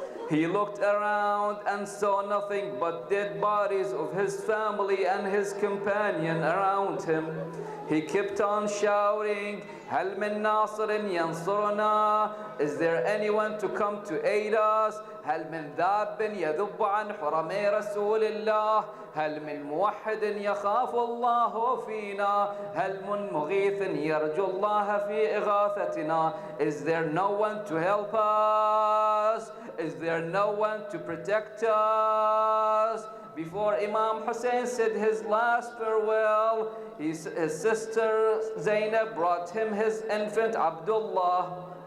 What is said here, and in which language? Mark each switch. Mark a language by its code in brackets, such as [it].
[en] He looked around and saw nothing but dead bodies of his family and his companion around him. He kept on shouting, [ar] هل من ناصر ينصرنا? [en] Is there anyone to come to aid us? [ar] هل من ذاب يذب عن حرمي رسول الله؟ هل من موحد يخاف الله فينا؟ هل من مغيث يرجو الله في إغاثتنا? [en] Is there no one to help us? Is there no one to protect us? Before Imam Hussain said his last farewell, his sister Zainab brought him his infant Abdullah.